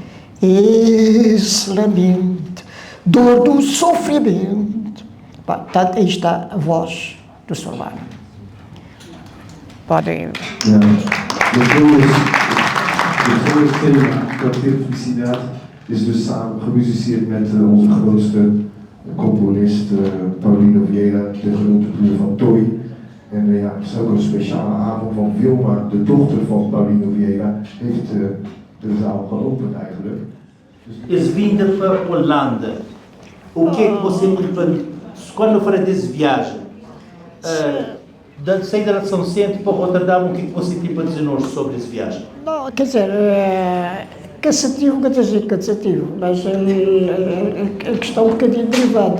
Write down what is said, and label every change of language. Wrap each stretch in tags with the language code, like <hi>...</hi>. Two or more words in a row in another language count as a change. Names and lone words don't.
<pt>Esse lamento, dor do sofrimento. Portanto, aí está a voz do Sr. Bana. Podem... Depois de ter felicidade,</pt> <nl>is dus samen gemusiceerd met onze grootste componist Paulino Vieira, de grote broer van Toy. En ja, het is ook een speciale avond, want Wilma, de dochter van Paulino Vieira, heeft de zaal geopend eigenlijk.</nl> <pt>És vinda para a Holanda. O que é que você, quando for dessa viagem, da saída de São Centro para Rotterdam, o que é que você tem para dizer-nos sobre essa viagem? Não, quer dizer, cansativo, cansativo, mas a questão um bocadinho derivada.</pt>